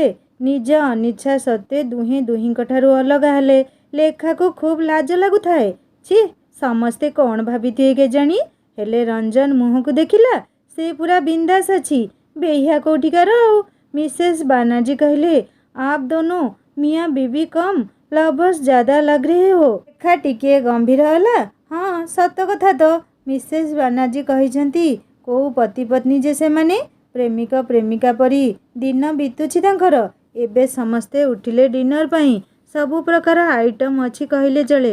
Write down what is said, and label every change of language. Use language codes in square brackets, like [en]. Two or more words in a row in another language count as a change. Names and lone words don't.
[or] ନିଜ ଅନିଚ୍ଛା ସତ୍ତ୍ୱେ ଦୁହେଁ ଦୁହିଁଙ୍କଠାରୁ ଅଲଗା ହେଲେ। ଲେଖାକୁ ଖୁବ୍ ଲାଜ ଲାଗୁଥାଏ। ଛି, ସମସ୍ତେ କ'ଣ ଭାବିଥିବେ କେଜାଣି। ହେଲେ ରଞ୍ଜନ ମୁହଁକୁ ଦେଖିଲା, ସେ ପୁରା ବିନ୍ଦାସ୍ ଅଛି। ବେହିଆ କୋଉଠିକାର ଆଉ। ମିସେସ୍ ବାନାର୍ଜୀ କହିଲେ, [hi] आप दोनों मियाँ बीबी कम लवर्स ज़्यादा लग रहे हो। [or] ଲେଖା ଟିକିଏ ଗମ୍ଭୀର ହେଲା। ହଁ ସତ କଥା ତ, ମିସେସ୍ ବାନାର୍ଜୀ କହିଛନ୍ତି। କୋଉ ପତି ପତ୍ନୀ ଯେ ସେମାନେ, ପ୍ରେମିକ ପ୍ରେମିକା ପରି ଦିନ ବିତୁଛି ତାଙ୍କର। ଏବେ ସମସ୍ତେ ଉଠିଲେ ଡିନର ପାଇଁ। ସବୁ ପ୍ରକାର ଆଇଟମ୍ ଅଛି କହିଲେ ଚଳେ।